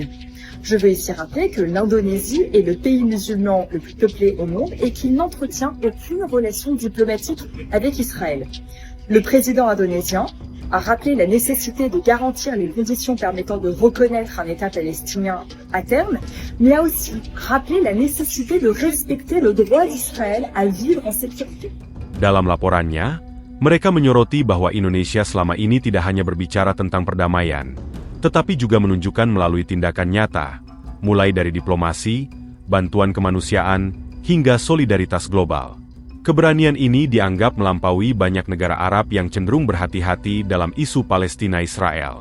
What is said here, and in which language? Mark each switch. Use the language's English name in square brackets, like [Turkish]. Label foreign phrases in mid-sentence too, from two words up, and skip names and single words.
[French] Je veux ici rappeler que l'Indonésie est le pays musulman le plus peuplé au monde et qu'il n'entretient aucune relation diplomatique avec Israël. Le président indonésien a rappelé la nécessité de garantir les conditions permettant de reconnaître un État palestinien à terme, mais a aussi rappelé la nécessité de respecter le droit d'Israël à vivre en sécurité. [Indonesian] Dalam laporannya, mereka menyoroti bahwa Indonesia selama ini tidak hanya berbicara tentang perdamaian, tetapi juga menunjukkan melalui tindakan nyata mulai dari diplomasi, bantuan kemanusiaan, hingga solidaritas global. Keberanian ini dianggap melampaui banyak negara Arab yang cenderung berhati-hati dalam isu Palestina-Israel.